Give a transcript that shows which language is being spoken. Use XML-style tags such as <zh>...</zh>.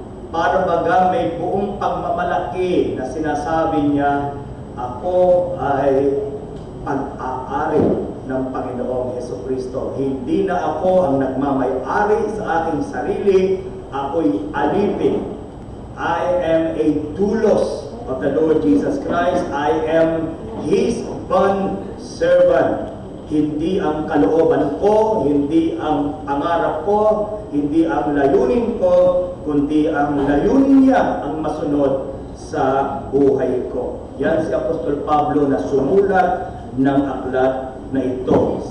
<tl>Para baga may buong pagmamalaki na sinasabi niya, ako ay pag-aari ng Panginoong Jesucristo. Hindi na ako ang nagmamay-ari sa aking sarili, ako'y alipin.</tl> <en>I am a doulos of the Lord Jesus Christ. I am His bond servant.</en> <tl>Hindi ang kalooban ko, hindi ang pangarap ko, hindi ang layunin ko, kundi ang layunin niya ang masunod sa buhay ko. Yan si Apostol Pablo na sumulat ng aklat na ito.</tl>